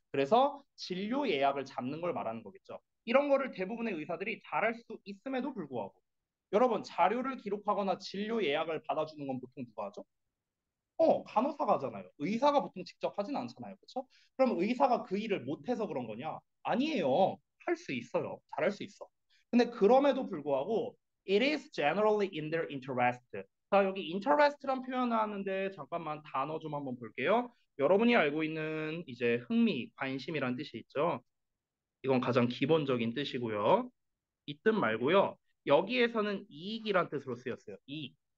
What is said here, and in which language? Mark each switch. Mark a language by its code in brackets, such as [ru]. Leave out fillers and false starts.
[ko] 그래서 진료 예약을 잡는 걸 말하는 거겠죠. 이런 거를 대부분의 의사들이 잘할 수 있음에도 불구하고 여러분 자료를 기록하거나 진료 예약을 받아주는 건 보통 누가 하죠? 간호사가 하잖아요. 의사가 보통 직접 하진 않잖아요. 그렇죠? 그럼 의사가 그 일을 못해서 그런 거냐? 아니에요. 할 수 있어요. 잘할 수 있어. 근데 그럼에도 불구하고 [en] it is generally in their interest. [ko] 자, 여기 interest란 표현을 하는데 잠깐만 단어 좀 한번 볼게요. 여러분이 알고 있는 이제 흥미, 관심이란 뜻이 있죠. 이건 가장 기본적인 뜻이고요. 이 뜻 말고요. 여기에서는 이익이란 뜻으로 쓰였어요. 이익.